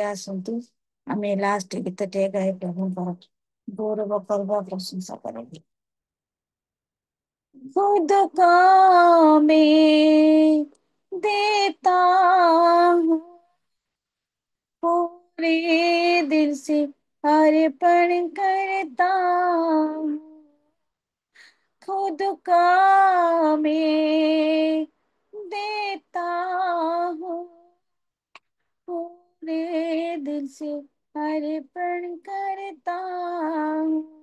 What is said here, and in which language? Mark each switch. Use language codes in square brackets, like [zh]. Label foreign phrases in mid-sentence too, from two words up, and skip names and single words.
[or] ଆସନ୍ତୁ ଆମେ ଲାଷ୍ଟ ଗୀତଟିଏ ଗାଇ ପ୍ରଭୁଙ୍କର ଗୌରବ କରିବା ପ୍ରଶଂସା କରିବି। [hi] खुद का मैं देता हूँ पूरे दिल से अर्पण करता हूँ खुद का मैं देता हूँ पूरे दिल से अर्पण करता हूँ